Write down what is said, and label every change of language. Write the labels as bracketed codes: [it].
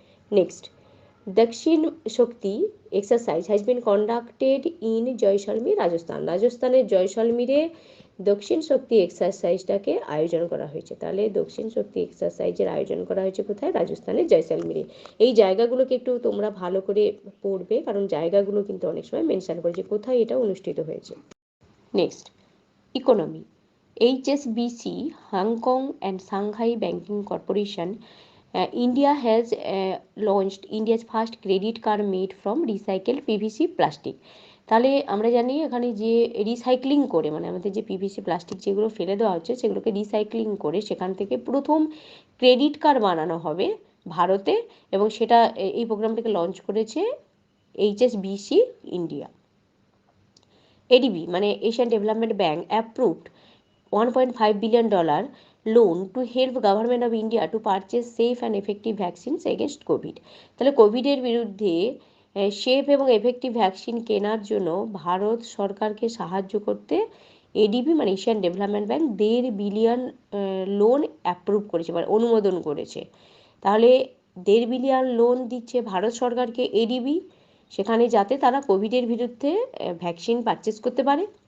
[bn] Next দক্ষিণ শক্তি exercise [en] has been conducted in [bn] Jaisalmer, রাজস্থানের জয়সলমীরে দক্ষিণ শক্তি এক্সারসাইজটাকে আয়োজন করা হয়েছে। তাহলে দক্ষিণ শক্তি এক্সারসাইজের আয়োজন করা হয়েছে কোথায়? রাজস্থানের জয়সলমীরে। এই জায়গাগুলোকে একটু তোমরা ভালো করে পড়বে, কারণ জায়গাগুলো কিন্তু অনেক সময় মেনশন করেছে কোথায় এটা অনুষ্ঠিত হয়েছে। [en] Next economy HSBC, Hong Kong and Shanghai banking corporation, India has launched India's first credit card made from recycled PVC plastic। [bn] তাহলে আমরা জানি এখানে যে রিসাইক্লিং করে, মানে আমাদের যে পিভিসি প্লাস্টিক যেগুলো ফেলে দেওয়া হচ্ছে সেগুলোকে রিসাইক্লিং করে সেখান থেকে প্রথম ক্রেডিট কার্ড বানানো হবে ভারতে, এবং সেটা এই প্রোগ্রামটাকে লঞ্চ করেছে HSBC ইন্ডিয়া। [en] ADB মানে Asian development bank approved $1.5 billion loan to help government of India to purchase safe and effective vaccines against COVID। [bn] তাহলে কোভিডের বিরুদ্ধে সেফ এবং এফেক্টিভ ভ্যাকসিন কেনার জন্য ভারত সরকারকে সাহায্য করতে এডিবি মানে Asian development bank $1.5 billion loan approve করেছে, মানে অনুমোদন করেছে। তাহলে $1.5 বিলিয়ন লোন দিচ্ছে ভারত সরকারকে এডিবি, সেখানে যাতে তারা কোভিডের বিরুদ্ধে ভ্যাকসিন পারচেস করতে পারে।